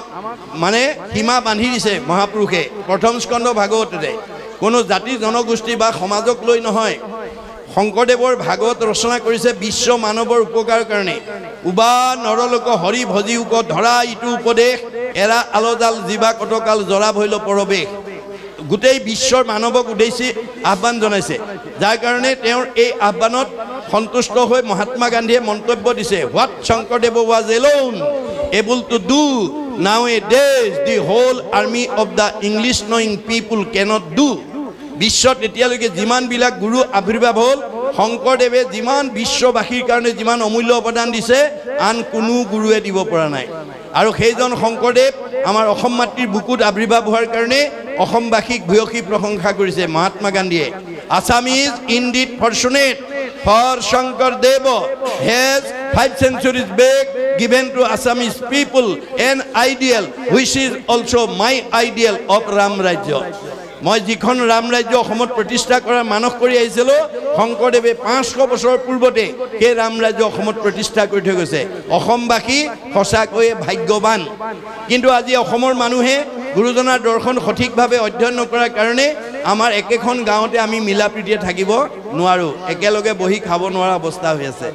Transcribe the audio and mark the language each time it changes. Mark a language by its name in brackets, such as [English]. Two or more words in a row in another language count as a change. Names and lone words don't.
[Assamese] মানে সীমা বান্ধি দিছে মহাপুৰুষে প্ৰথম স্কন্ধ ভাগৱততে কোনো জাতি জনগোষ্ঠী বা সমাজক লৈ নহয় শংকৰদেৱৰ ভাগৱত ৰচনা কৰিছে বিশ্ব মানৱৰ উপকাৰৰ কাৰণে উবা নৰলোক হৰি ভজিউক ধৰা ইটো উপদেশ এৰা আলজাল জীৱা কটকাল জৰা ভৈল পৰৱেশ গোটেই বিশ্বৰ মানৱক উদ্দেশ্যি আহ্বান জনাইছে যাৰ কাৰণে তেওঁৰ এই আহ্বানত সন্তুষ্ট হৈ মহাত্মা গান্ধীয়ে মন্তব্য দিছে [English] what Shankardev was alone able to do nowadays the whole army of the English knowing people cannot do [Assamese] বিশ্বত এতিয়ালৈকে যিমানবিলাক গুৰু আৱিৰ্ভাৱ হ'ল শংকৰদেৱে যিমান বিশ্ববাসীৰ কাৰণে যিমান অমূল্য অৱদান দিছে আন কোনো গুৰুৱে দিব পৰা নাই আৰু সেইজন শংকৰদেৱ আমাৰ অসম মাতৃৰ বুকুত আৱিৰ্ভাৱ হোৱাৰ কাৰণে অসমবাসীক ভূয়সী প্ৰশংসা কৰিছে মহাত্মা গান্ধীয়ে। [English] Assam is indeed fortunate for Shankardev has 5 centuries back given to Assamese people an ideal which is also my ideal of Ram Rajya. [Assamese] মই যিখন ৰাম ৰাজ্য অসমত প্ৰতিষ্ঠা কৰাৰ মানস কৰি আহিছিলোঁ, শংকৰদেৱে 500 বছৰ পূৰ্বতে সেই ৰাম ৰাজ্য অসমত প্ৰতিষ্ঠা কৰি থৈ গৈছে। অসমবাসী সঁচাকৈয়ে ভাগ্যৱান। কিন্তু আজি অসমৰ মানুহে গুৰুজনাৰ দৰ্শন সঠিকভাৱে অধ্যয়ন নকৰাৰ কাৰণে আমাৰ একেখন গাঁৱতে আমি মিলা প্ৰীতিৰে থাকিব নোৱাৰোঁ, একেলগে বহি খাব নোৱাৰা অৱস্থা হৈ আছে।